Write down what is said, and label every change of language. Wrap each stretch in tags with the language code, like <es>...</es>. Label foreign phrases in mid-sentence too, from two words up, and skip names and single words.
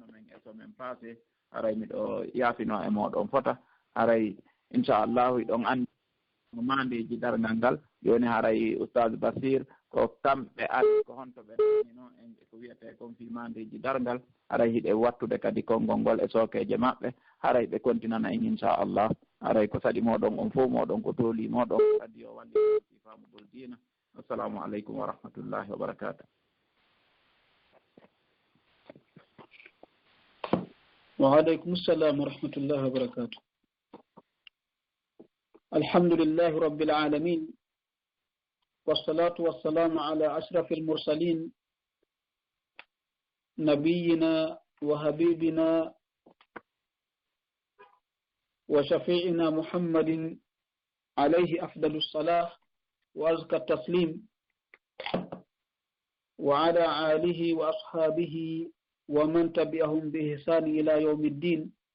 <ff>men e somen passé haray miɗo yaafino e moɗon fota haray inchallahu ɗon andi mandeji dargal ngal joni haray oustage Bassir ko kamɓe ari ko honto ɓe no en ko wiyete kon fi mandeji dargal haray hiɗe wattude kadi konngol ngol e sokeje maɓɓe haray ɓe kontinana en inchallah haray ko saɗi moɗon on fof moɗon ko tooli moɗon radio wandi fi famugol diina</ff> <ar>السلام عليكم ورحمة الله وبركاته. وعليكم السلام ورحمة الله وبركاته. الحمد لله رب العالمين والصلاة والسلام على أشرف المرسلين نبينا وحبيبنا وشفيعنا محمد عليه أفضل الصلاة وأزكى التسليم وعلى آله وأصحابه ومن تبعهم بإحسان إلى يوم الدين.</ar>